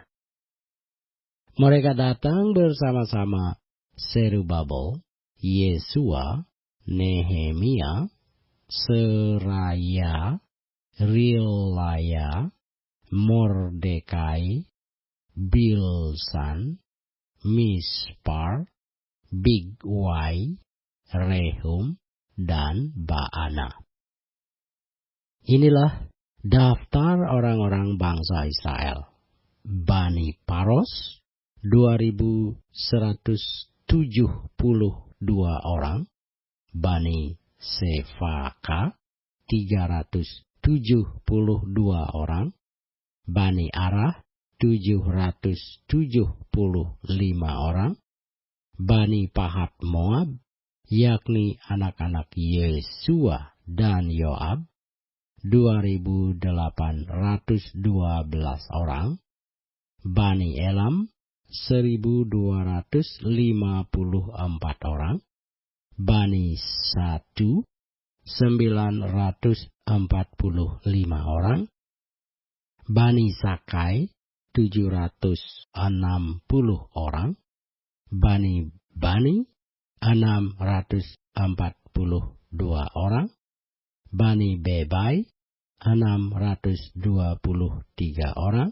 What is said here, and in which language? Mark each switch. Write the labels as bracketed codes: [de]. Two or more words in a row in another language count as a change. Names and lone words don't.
[id] Mereka datang bersama-sama Zerubabel, Yesua, Nehemia, Seraya, Rilaya, Mordekai, Bilsan, Mispar, Bigwai, Rehum, dan Baana. Inilah daftar orang-orang bangsa Israel. Bani Paros 2.172 orang. Bani Sefaka 372 orang. Bani Arah 775 orang. Bani Pahat Moab, yakni anak-anak Yesua dan Yoab, 2.812 orang. Bani Elam, 1.254 orang. Bani Satu, 945 orang. Bani Sakai, 760 orang. Bani 642 orang. Bani Bebai 623 orang.